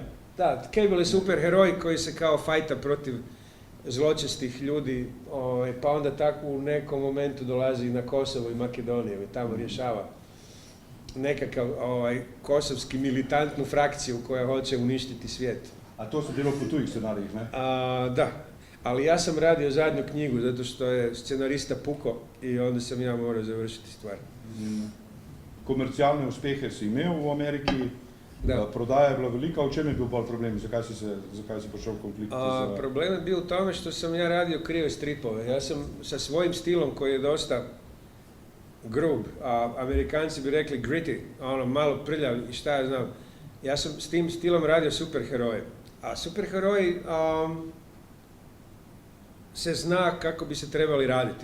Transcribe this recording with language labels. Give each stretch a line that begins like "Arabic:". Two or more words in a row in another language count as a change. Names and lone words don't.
Croatian: Da, Cable je super heroj koji se kao fajta protiv zločestih ljudi, pa onda tako u nekom momentu dolazi na Kosovo i Makedoniju i tamo rješava nekakav kosovski militantnu frakciju koja hoće uništiti svijet.
Slovenian: A to su bilo po tujih scenarijih, ne?
Croatian: Da. Ali ja sam radio zadnju knjigu, zato što je scenarista puko i onda sam ja morao završiti stvar.
Slovenian: Komercialne uspehe si imel v Ameriki,
Croatian: Da.
Slovenian: prodaja je bila velika, v čem je bil bolj problem, zakaj si prišel v konflikt?
Croatian: Problem je bio u tome što sam ja radio krive stripove. Ja sam sa svojim stilom koji je dosta grub, a Amerikanci bi rekli gritty, ono malo prljav i šta ja znam. Ja sam s tim stilom radio superheroje. A superheroji se zna kako bi se trebali raditi.